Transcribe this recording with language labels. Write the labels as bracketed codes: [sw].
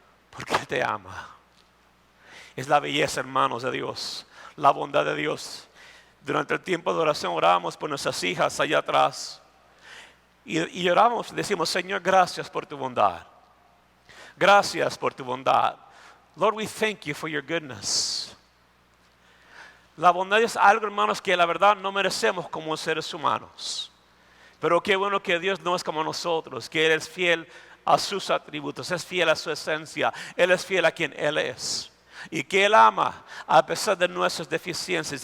[es] Porque Él te ama. Es la belleza, hermanos, de Dios, la bondad de Dios. Durante el tiempo de oración oramos por nuestras hijas allá atrás. Y oramos, decimos, Señor, gracias por tu bondad. Gracias por tu bondad. [en] Lord, we thank you for your goodness. [es] La bondad es algo, hermanos, que la verdad no merecemos como seres humanos. Pero qué bueno que Dios no es como nosotros, que Él es fiel a sus atributos, es fiel a su esencia. Él es fiel a quien Él es. Y que Él ama a pesar de nuestras deficiencias.